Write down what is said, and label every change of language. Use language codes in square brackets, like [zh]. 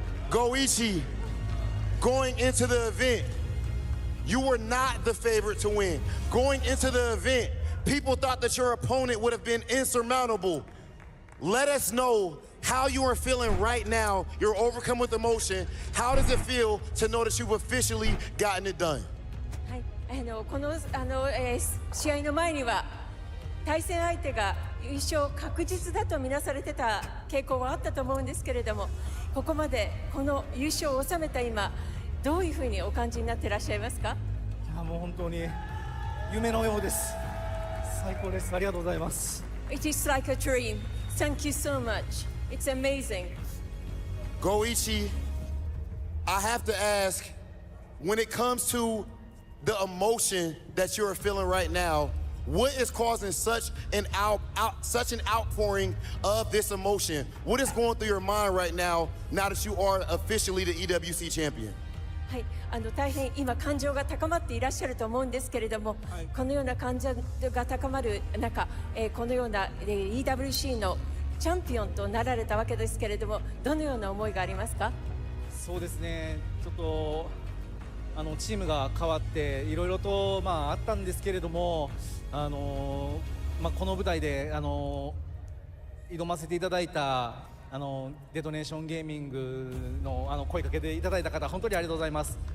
[en] Goichi, going into the event, you were not the favorite to win. Going into the event, people thought that your opponent would have been insurmountable. Let us know how you are feeling right now. You're overcome with emotion. How does it feel to know that you've officially gotten it done? [ja] この試合の前には対戦相手が優勝確実だとみなされてた傾向はあったと思うんですけれども、ここまでこの優勝を収めた今、どういうふうにお感じになっていらっしゃいますか？いやもう本当に夢のようです。最高です。ありがとうございます。 [en] It is like a dream. Thank you so much. It's amazing. Goichi, I have to ask, when it comes to the emotion that you're feeling right now, what is causing such an outpouring of this emotion? What is going through your mind right now that you are officially the EWC champion? [ja] はい、大変今感情が高まっていらっしゃると思うんですけれども、このような感情が高まる中、このようなEWC のチャンピオンとなられたわけですけれども、どのような思いがありますか？そうですね、ちょっとチームが変わっていろいろとあったんですけれども、この舞台で挑ませていただいたデトネーションゲーミングの声かけていただいた方、本当にありがとうございます。